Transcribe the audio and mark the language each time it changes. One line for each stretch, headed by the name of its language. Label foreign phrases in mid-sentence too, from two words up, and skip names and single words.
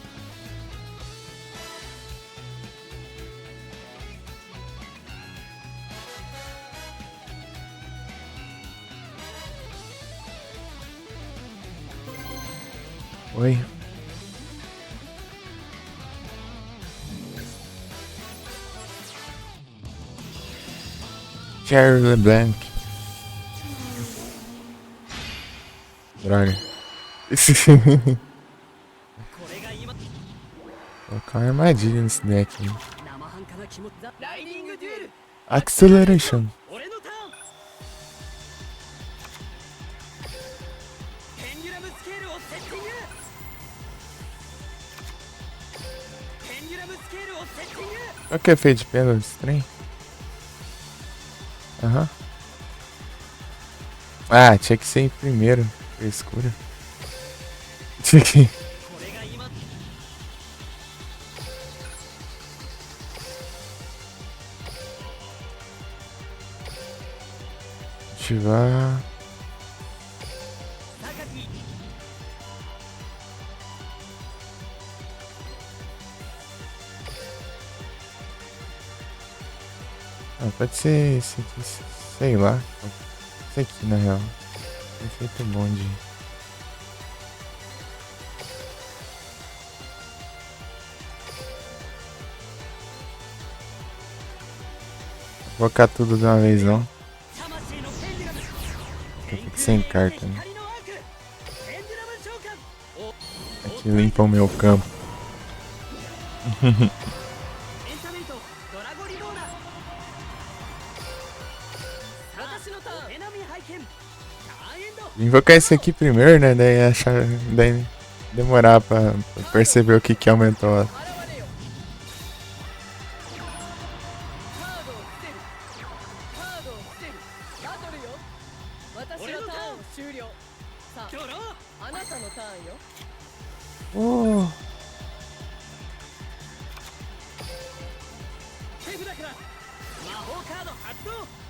Portuguese: Oi. Jerry LeBlanc. Droga.
Japanese: これが今
Portuguese: Colocar uma armadilha nesse deck.
Japanese: 生半可な気持ちだ。ライディングデュエル Acceleration. 俺のターン。ペンデュラムスケールをセッティング。ペンデュラムスケールをセッティング。
Portuguese: Qual que é feito pelo trem? Aham. Ah, tinha que ser em primeiro. Escura. Tinha que.
Japanese: これが今
Portuguese: Ativar.
Japanese: 榊
Portuguese: Ah, pode ser esse aqui, sei lá. Esse aqui na real. Efeito bonde. Vou colocar tudo de uma vez não.
Japanese: 魂のペンデュラム。
Portuguese: Fico sem carta, né?
Japanese: 光のアーク。ペンデュラム召喚。お
Portuguese: Aqui limpa o meu campo.
Japanese: エンタメイトドラゴリボーナ。私のターン。エナミ拝見。ターンエンド。
Portuguese: Vou invocar esse aqui primeiro, né? Daí achar. Daí demorar pra perceber o que aumentou.
Japanese: 現れよ。カードを捨てる。カードを捨てる。バトルよ。私のターンを終了。さドロー。あ、あなたのターンよ。
Portuguese: Oh.
Japanese: 手札から魔法カード発動。